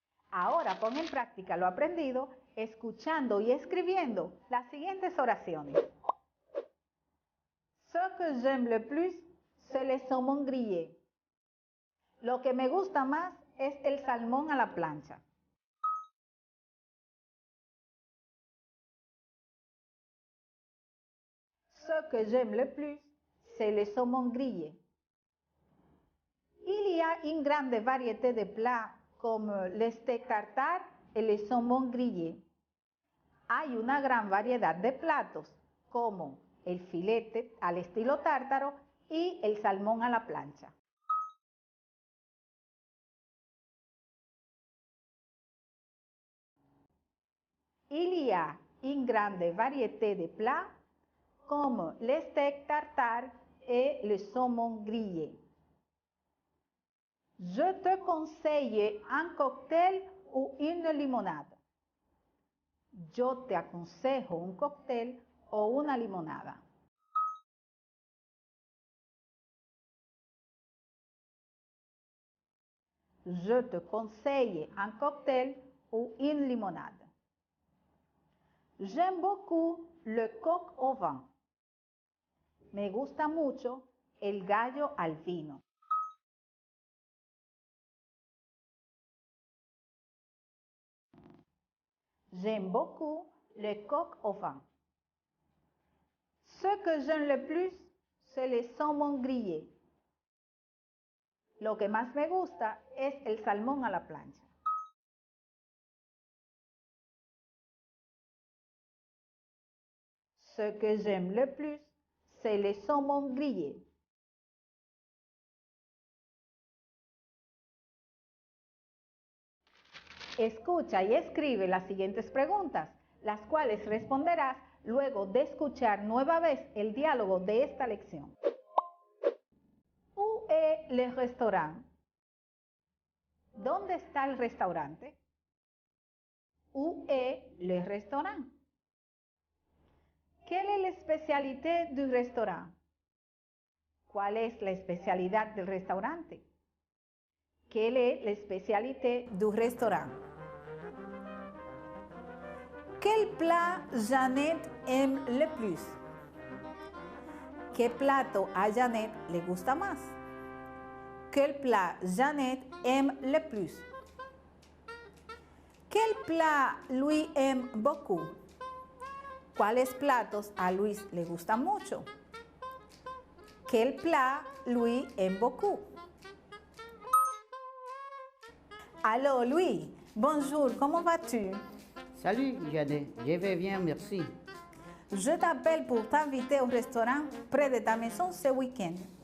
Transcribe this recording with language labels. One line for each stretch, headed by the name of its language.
Spanish: Ahora pon en práctica lo aprendido escuchando y escribiendo las siguientes oraciones.
French: Ce que j'aime le plus, c'est le saumon grillé.
Spanish: Lo que me gusta más es el salmón a la plancha.
French: Ce que j'aime le plus, c'est le saumon grillé. Il y a une grande variété de plats comme le steak tartare et le saumon grillé.
Spanish: Hay una gran variedad de platos como el filete al estilo tártaro y el salmón a la plancha.
French: Il y a une grande variété de plats comme le steak tartare et le saumon grillé. Je te conseille un cocktail ou une limonade.
Spanish: Yo te aconsejo un cóctel o una limonada.
French: Je te conseille un cocktail ou une limonade. J'aime beaucoup le coq au vin.
Spanish: Me gusta mucho el gallo al vino.
French: J'aime beaucoup le coq au vin. Ce que j'aime le plus, c'est le saumon grillé.
Spanish: Lo que más me gusta es el salmón a la plancha.
French: Ce que j'aime le plus, c'est le saumon grillé.
Spanish: Escucha y escribe las siguientes preguntas, las cuales responderás luego de escuchar nueva vez el diálogo de esta lección.
French: Où est le restaurant?
Spanish: ¿Dónde está el restaurante?
French: Où est le restaurant? Quelle est la spécialité du restaurant?
Spanish: ¿Cuál es la especialidad del restaurante?
French: Quelle est la spécialité du restaurant? Quel plat Jeannette aime le plus?
Spanish: ¿Qué plato a Jeannette le gusta más?
French: Quel plat Jeannette aime le plus? Quel plat Louis aime beaucoup?
Spanish: ¿Cuáles platos a Luis le gustan mucho?
French: Quel plat Louis aime beaucoup? Allô Louis, bonjour, comment vas-tu? Salut, Jeannette, je vais bien, merci. Je t'appelle pour t'inviter au restaurant près de ta maison ce week-end.